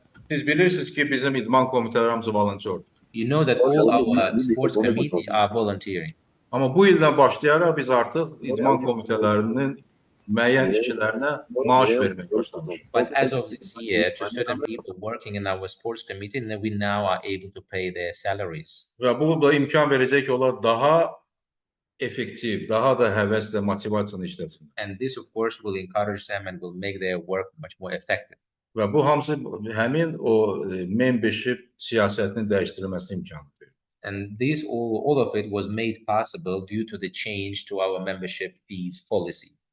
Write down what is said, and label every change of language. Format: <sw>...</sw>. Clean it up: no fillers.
<az>Siz bilirsiniz ki, bizim idman komitələrimiz volonterdir.</az> <en>You know that all our sports committee are volunteering.</en> <az>Amma bu ildən başlayaraq biz artıq idman komitələrinin müəyyən işçilərinə maaş vermək başlamışıq.</az> <en>But as of this year, to certain people working in our sports committee, we now are able to pay their salaries.</en> <az>Və bu da imkan verəcək ki, onlar daha effektiv, daha da həvəslə motivasiyanı işləsin.</az> <en>And this, of course, will encourage them and will make their work much more effective.</en> <az>Və bu hamısı həmin o membership siyasətinin dəyişdirilməsi imkanı verir.</az> <en>And this, all of it was made possible due to the change to our membership fees policy.</en>